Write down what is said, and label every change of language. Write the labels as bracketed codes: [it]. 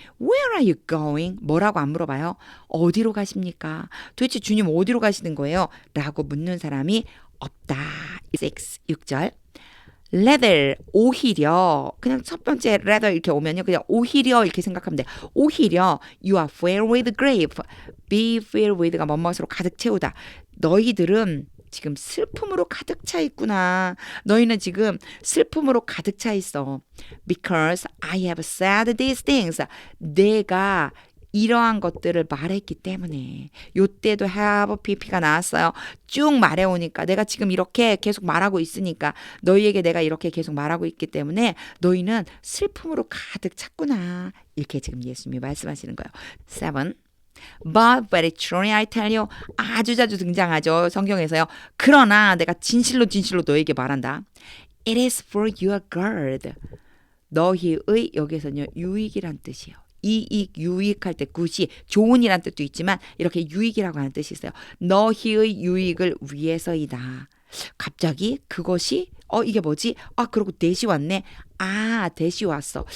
[en] Where are you going? [ko] 뭐라고 안 물어봐요? 어디로 가십니까? 도대체 주님 어디로 가시는 거예요? 라고 묻는 사람이 없다. 6절. rather 오히려 그냥 첫 번째 rather 이렇게 오면요 그냥 오히려 이렇게 생각하면 돼. 오히려 [en] you are filled with grief. be filled with [ko] 가 뭐뭐으로 가득 채우다. 너희들은 지금 슬픔으로 가득 차 있구나. 너희는 지금 슬픔으로 가득 차 있어. [en] Because I have said these things. [ko] 내가 이러한 것들을 말했기 때문에. 요때도 have pp가 나왔어요. 쭉 말해오니까 내가 지금 이렇게 계속 말하고 있으니까 너희에게 내가 이렇게 계속 말하고 있기 때문에 너희는 슬픔으로 가득 찼구나. 이렇게 지금 예수님이 말씀하시는 거예요. 7. [en] But very truly I tell you. [ko] 아주 자주 등장하죠. 성경에서요. 그러나 내가 진실로 너희에게 말한다. [en] It is for your good. [ko] 너희의 여기서는요. 유익이란 뜻이에요. 이익, 유익할 때 굿이 좋은이란 뜻도 있지만 이렇게 유익이라고 하는 뜻이 있어요. 너희의 유익을 위해서이다. 갑자기 그것이 이게 뭐지? 그러고 대시 왔네. 대시 왔어.